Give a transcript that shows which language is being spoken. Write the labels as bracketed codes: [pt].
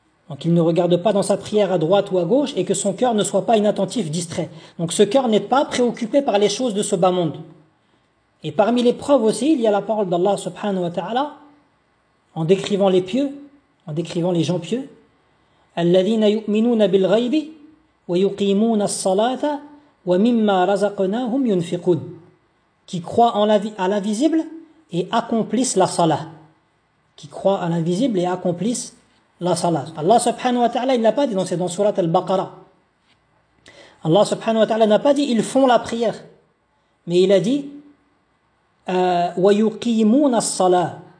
[fr] Donc il ne regarde pas dans sa prière à droite ou à gauche et que son cœur ne soit pas inattentif, distrait. Donc ce cœur n'est pas préoccupé par les choses de ce bas monde. Et parmi les preuves aussi, il y a la parole d'Allah subhanahu wa ta'ala en décrivant les pieux, en décrivant les gens pieux. [ar] الذين يؤمنون بالغيب ويقيمون الصلاة ومما رزقناهم ينفقون. [fr] Qui croient en l'invisible et accomplissent la salah. Qui croient en l'invisible et accomplissent la salah. Allah subhanahu wa ta'ala, il n'a pas dit, c'est dans surat al-Baqarah. Allah subhanahu wa ta'ala n'a pas dit, ils font la prière. Mais il a dit, [ar] ويقيمون الصلاة.